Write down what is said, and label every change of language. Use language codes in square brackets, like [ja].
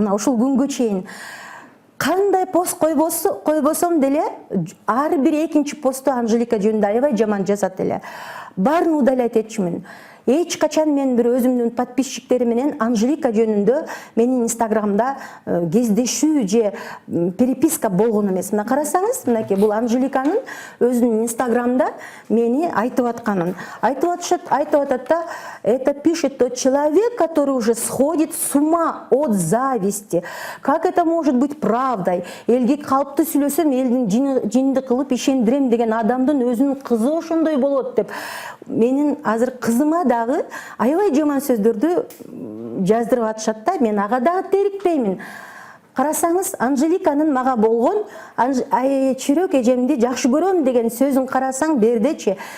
[ky] Мына ушул күнгө чейин кандай пост койбосом деле ар бир экинчи посту Анжелика жөнүндө аябай жаман жазат эле. Баарын удалять этчимин. эч качан мен бир өзүмдүн подписчиктери менен Анжелика жөнүндө менин инстаграмда кездешүү же переписка болгон эмес. Мына карасаңыз, мынакей бул Анжеликанын өзүнүн инстаграмда мени айтып атканын. Айтып атат да, [ru] это пишет тот человек, который уже сходит с ума от зависти. Как это может быть правдой? [ky] Элге калпты сүйлөсөм, элдин жинди кылып ишендирем деген адамдын өзүнүн кызы ошондой болот деп. Менин азыр кызыма дагы аябай жаман сөздөрдү жаздырып атышат да, мен ага дагы терикпеймин. Карасаңыз, Анжеликанын мага болгон чүрөк эжемди жакшы көрөм деген сөзүн карасаң бердечи.